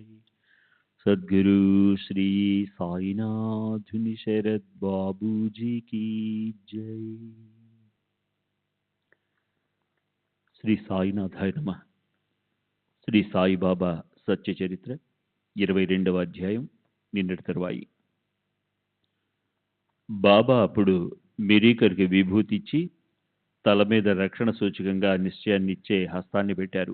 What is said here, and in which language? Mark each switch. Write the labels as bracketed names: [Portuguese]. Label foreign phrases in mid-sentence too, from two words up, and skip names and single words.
[Hindi] सद्गुरु श्री साईनाथ शरद बाबू जी की जय। [Sanskrit] శ్రీ సాయినాథాయ నమః. [Telugu] శ్రీ సాయిబాబా సత్య చరిత్ర 22వ అధ్యాయం నిన్నటి తరువాయి. బాబా అప్పుడు మిరీకర్కి విభూతి ఇచ్చి తల మీద రక్షణ సూచకంగా నిశ్చయాన్ని ఇచ్చే హస్తాన్ని పెట్టారు.